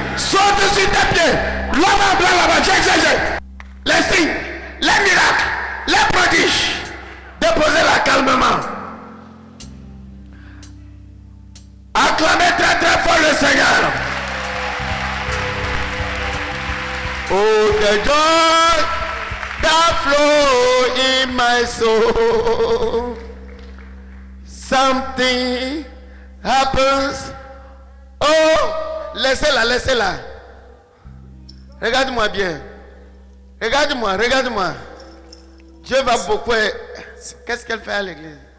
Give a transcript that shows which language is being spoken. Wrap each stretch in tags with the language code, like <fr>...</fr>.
<fr>Saute sur tes pieds. L'homme en blanc là-bas. Les signes. Les miracles. Les prodiges. Déposez-la calmement. Acclamez très très fort le Seigneur.</fr> <en>Oh, the joy that flow in my soul. Something happens.</en> <fr>Oh, laissez-la, laissez-la. Regarde-moi bien. Regarde-moi, regarde-moi. Dieu va beaucoup. Qu'est-ce qu'elle fait à l'église?</fr>